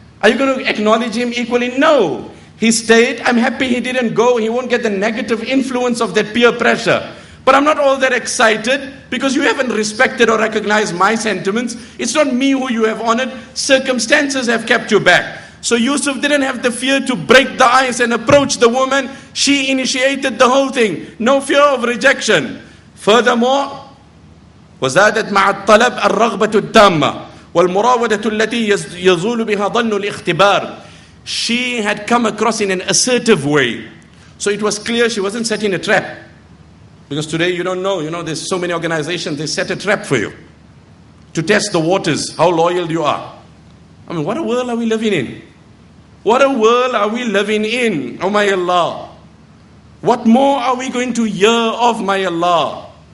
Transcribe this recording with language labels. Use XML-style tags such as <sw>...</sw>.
<en>Are you going to acknowledge him equally? No. He stayed, I'm happy he didn't go, he won't get the negative influence of that peer pressure. But I'm not all that excited because you haven't respected or recognized my sentiments. It's not me who you have honored. Circumstances have kept you back. So Yusuf didn't have the fear to break the ice and approach the woman. She initiated the whole thing. No fear of rejection.</en> <ar>Furthermore, وزادت مع الطلب الرغبة التامة والمراودة التي يزول بها ظن الاختبار.</ar> <en>She had come across in an assertive way. So it was clear she wasn't setting a trap. Because today you don't know, there's so many organizations, they set a trap for you. To test the waters, how loyal you are. I mean, what a world are we living in? What a world are we living in, oh my Allah. What more are we going to hear of, my Allah?</en>